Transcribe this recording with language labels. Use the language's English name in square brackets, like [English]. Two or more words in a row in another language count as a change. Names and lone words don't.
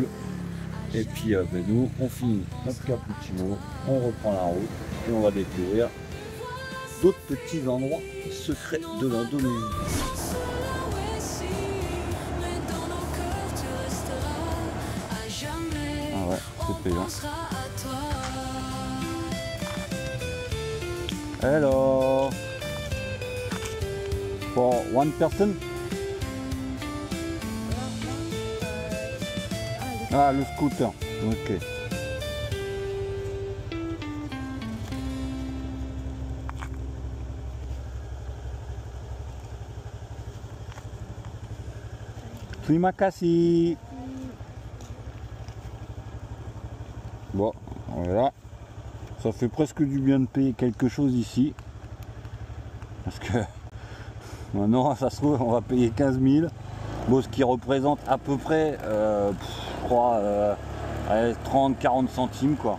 [French] Et puis nous, on finit notre cappuccino, on reprend la route et on va découvrir d'autres petits endroits secrets de l'Indonésie. Ah ouais, c'est payant. [English] Hello. For one person? [French] Ah, le scooter. Ok. [Indonesian] Terima kasih. [French] Bon, voilà. Ça fait presque du bien de payer quelque chose ici. Parce que maintenant, ça se trouve, on va payer 15 000. Bon, ce qui représente à peu près, je crois, 30-40 centimes, quoi.